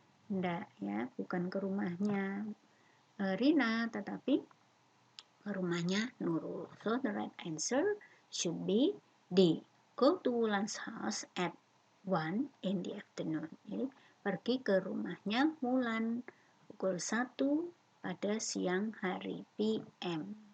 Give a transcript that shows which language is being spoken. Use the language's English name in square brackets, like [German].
[Indonesian] Tidak, ya, bukan ke rumahnya Rina, tetapi ke rumahnya Nurul. [English] So the right answer should be D. Go to Wulan's house at 1 in the afternoon. [Indonesian] Jadi pergi ke rumahnya Mulan pukul 1 pada siang hari, PM.